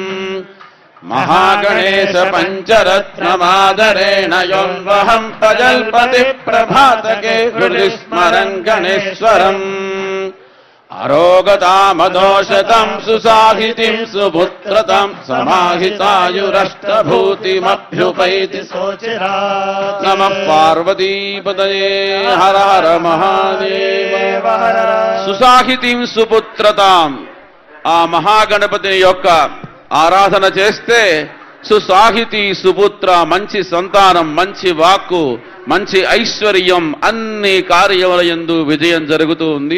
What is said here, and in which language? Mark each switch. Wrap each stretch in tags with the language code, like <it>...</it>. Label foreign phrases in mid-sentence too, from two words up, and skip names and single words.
<sa>महागणेश पञ्चरत्नमादरेण योऽन्वहम् प्रजल्पति प्रभातके हृदि स्मरन् गणेश्वरम् अरोगतामदोषतम् सुसाहितिम् सुपुत्रतम् समाहितायुरष्टभूतिमभ्युपैति सोचिरात् नमः पार्वतीपतये हर हर महादेव సుసాహితిం సుపుత్రతాం</sa> <te>ఆ మహాగణపతి యొక్క ఆరాధన చేస్తే సుసాహితి సుపుత్ర మంచి సంతానం మంచి వాక్కు మంచి ఐశ్వర్యం అన్ని కార్యములయందు విజయం జరుగుతూ ఉంది.</te>